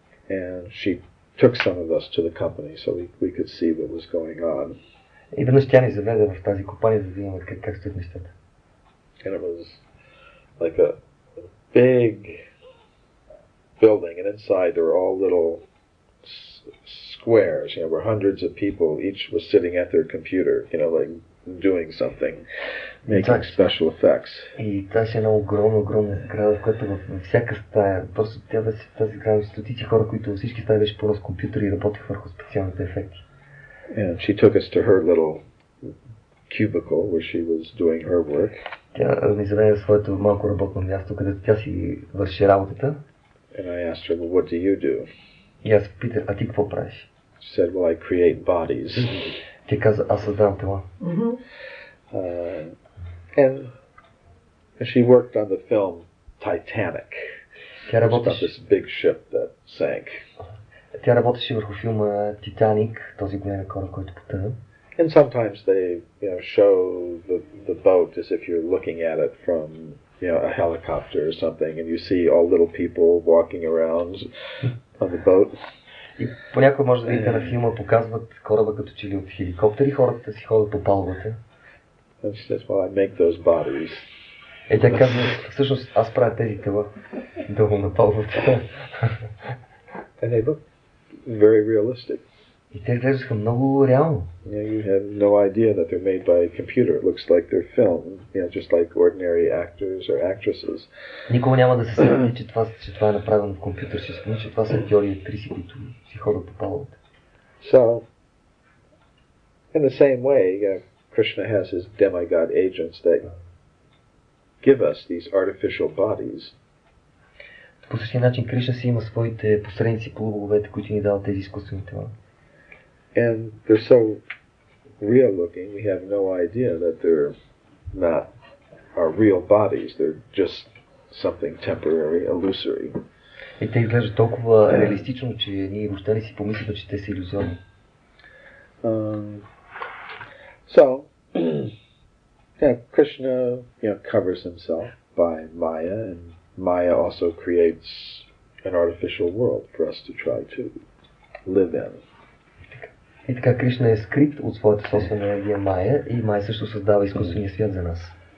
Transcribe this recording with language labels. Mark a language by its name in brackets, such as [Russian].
[English] And she took some of us to the company so we could see what was going on. [Bulgarian] И веднъж тя ни заведе в тази компания, за да видим как стоят нещата. [English] And it was like a big building, and inside there were all little squares, where hundreds of people each was sitting at their computer, like doing something, making special effects. [Bulgarian] И тази една огромна сграда, в която във всяка стая, просто тя беше в тази сграда, стотици хора, които всички стаи беше пълно с компютъри и работеха върху специалните ефекти. [English] And she took us to her little cubicle where she was doing her work. [Bulgarian] Тя ни заведе в своето малко работно място, където тя си върши работата. [English] And I asked her, well, what do you do? [Bulgarian] И аз питах, а ти какво правиш? [English] She said, well, I create bodies. [Bulgarian] Тя каза, аз създавам тела. [English] And she worked on the film Titanic. [Bulgarian] Тя работеше [English] this big ship that sank. [Bulgarian] Тя работеше върху филма Титаник, този голям кораб, който потъна. [English] And sometimes they, show the boat as if you're looking at it from, a helicopter or something, and you see all little people walking around on the boat. [Bulgarian] И понякога може да видите на филма, показват кораба като че ли от хеликоптери, хората си ходят по палубата. [English] And she says, well, I make those bodies. [Bulgarian] И тя казва, всъщност аз правя тези тела долу на палубата. [English] And they look very realistic. [Bulgarian] И те изглеждаха много реално. [English] You have no idea that they're made by a computer. It looks like they're filmed, just like ordinary actors or actresses. [Bulgarian] Никога няма да се сети, че това е направено в компютър. Ще спомни, че това са актьори и актриси, които си ходят по палубата. [English] So, in the same way, Krishna has his demigod agents that give us these artificial bodies. [Bulgarian] По същия начин Кришна си има своите посредници, полубоговете, които ни дават тези изкуствени тела. [English] And they're so real looking, we have no idea that they're not our real bodies. They're just something temporary, illusory. [Bulgarian] И те изглеждат толкова реалистично, че ние въобще не си помислим, че те са илюзорни. [English] So, Krishna, covers himself by Maya, and Maya also creates an artificial world for us to try to live in. [Bulgarian] И така Кришна е скрит от своята собствена енергия Майя и Майя също създава изкуствения свят за нас.